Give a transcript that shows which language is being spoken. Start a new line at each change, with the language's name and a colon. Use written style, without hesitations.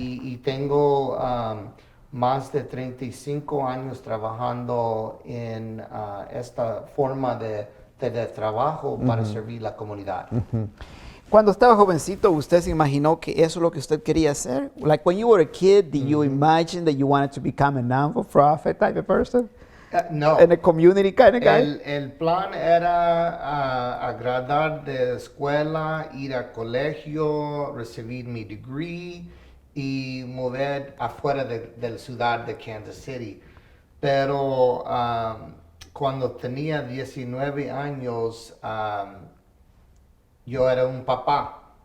Spanish: Y tengo más de 35 años trabajando en esta forma de trabajo para servir la comunidad. Cuando estaba jovencito, ¿usted se imaginó que eso es lo que usted quería hacer?
English: Like when you were a kid, did you imagine that you wanted to become a non-for-profit type of person? No. In a community kind of guy?
Spanish: El plan era graduar de escuela, ir a colegio, recibir mi degree y mover afuera de la ciudad de Kansas City. Pero cuando tenía 19 años, yo era un papá.